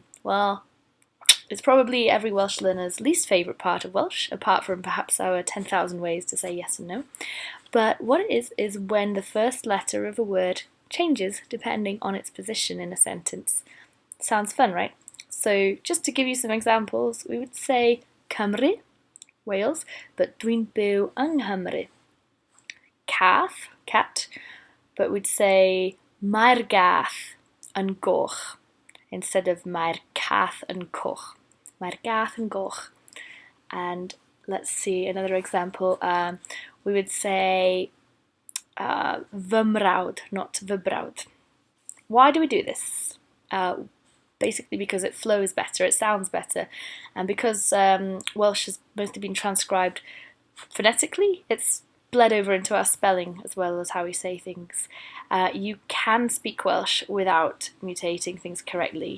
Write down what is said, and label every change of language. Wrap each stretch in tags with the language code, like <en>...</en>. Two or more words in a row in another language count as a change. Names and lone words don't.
<en>Well, it's probably every Welsh learner's least favourite part of Welsh, apart from perhaps our 10,000 ways to say yes and no. But what it is when the first letter of a word changes depending on its position in a sentence. Sounds fun, right? So just to give you some examples, we would say Cymru, Wales, but</en> <cy>dwi'n byw yng Nghymru.</cy> <en>Cath, cat, but we'd say</en> <cy>mae'r gath yn goch</cy> <en>instead of</en> <cy>mae'r cath yn coch. Mae'r gath yn goch.</cy> <en>And let's see another example. We would say</en> <cy>fy mrawd,</cy> <en>not</en> <cy>fy brawd.</cy> <en>Why do we do this? Basically because it flows better, it sounds better, and because Welsh has mostly been transcribed phonetically, it's bled over into our spelling as well as how we say things. You can speak Welsh without mutating things correctly.</en>